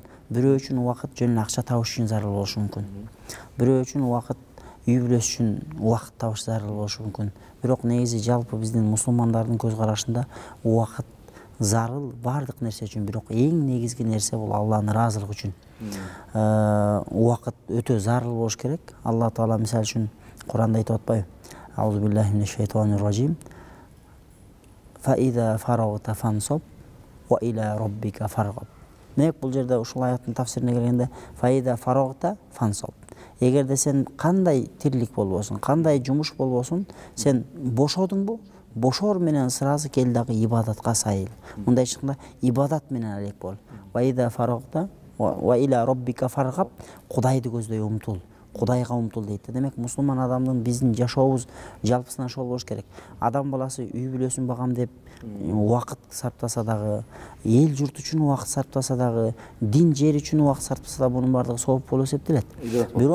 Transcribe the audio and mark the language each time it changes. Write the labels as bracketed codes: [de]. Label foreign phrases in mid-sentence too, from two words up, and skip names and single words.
[ky] Бирөө үчүн убакыт жөн эле акча табыш үчүн зарыл болушу мүмкүн. Бирөө үчүн убакыт үй бүлөсү үчүн убакыт табыш зарыл болушу мүмкүн. Бирок негизи жалпы биздин мусулмандардын көз карашында убакыт зарыл бардык нерсе үчүн, бирок эң негизги нерсе бул Алланын ыраазылыгы үчүн. Убакыт өтө зарыл болуш керек. Алла Таала мисалы үчүн Куранда айтып атпайбы? [ar] أعوذ بالله من الشيطان الرجيم فإذا فرغت فانصب وإلى ربك فارغب. [ky] Демек бул жерде ушул аяттын тафсирине келгенде [ar] فإذا فرغت فانصب. [ky] Эгерде сен кандай тирлик болбосун, кандай жумуш болбосун, сен бошодуңбу? Бошор менен сразу кел дагы ибадатка сайыл. Мындай чыкканда ибадат менен алек бол. [ar] فإذا فرغت وإلى ربك فارغب. [ky] Кудайды көздөй умтул. Кудайга умтул дейт. Демек мусулман адамдын биздин жашообуз жалпысынан ошол болуш керек. Адам баласы үй бүлөсүн багам деп убакыт сарптаса дагы, эл журт үчүн убакыт сарптаса дагы, дин жер үчүн убакыт сарптаса да, бунун бардыгы сооп болуп эсептелет.